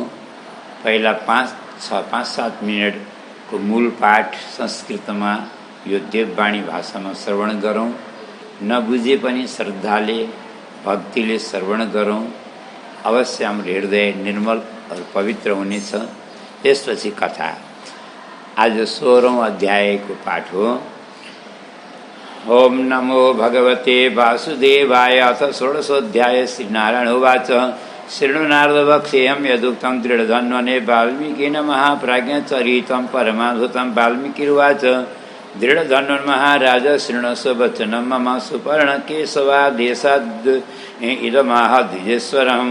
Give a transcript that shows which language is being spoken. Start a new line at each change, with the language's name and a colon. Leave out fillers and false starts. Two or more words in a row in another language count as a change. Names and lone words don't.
Nepali: पहिला 5-7 मिनटको मूल पाठ संस्कृतमा यो देववाणी भाषामा श्रवण गरौँ। नबुझे पनि श्रद्धाले, भक्तिले श्रवण गरौँ। अवश्य हाम्रो हृदय निर्मल और पवित्र हुनेछ। त्यसपछि कथा। आज 16औं अध्यायको पाठ हो।
Sanskrit: ओम नमो भगवते वासुदेवाय। अथ 16ोऽध्याय। श्रीनारायण उवाच। शृणु नारदवक्ष्येऽहं यदुक्तं दृढधन्वने वाल्मीकिन महाप्राज्ञचरितं परमाद्भुतं। वाल्मीकिरुवाच। दृढधन्वन् महाराज शृणुष्व वचनं मम सुपर्णकेशवादेशाद् इदमाह द्विजेश्वरं।